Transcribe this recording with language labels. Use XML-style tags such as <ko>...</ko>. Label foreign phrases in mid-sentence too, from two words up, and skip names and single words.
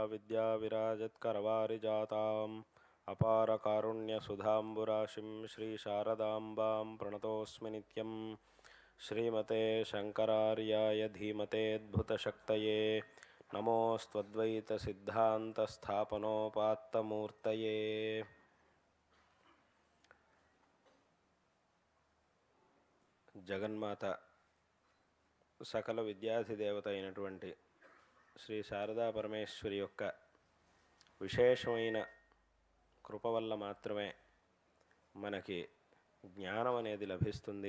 <sa>विद्याविराजत्करवारिजाताम् अपारकारुण्यसुधाम्बुराशिं श्रीशारदाम्बां प्रणतोऽस्मि नित्यं। श्रीमते शङ्करार्याय धीमतेऽद्भुतशक्तये नमोऽस्त्वद्वैतसिद्धान्तस्थापनोपात्तमूर्तये।</sa> <te>జగన్మాత సకల విద్యాధిదేవత అయినటువంటి శ్రీ శారదా పరమేశ్వరి యొక్క విశేషమైన కృప వల్ల మాత్రమే మనకి జ్ఞానం అనేది లభిస్తుంది.</te>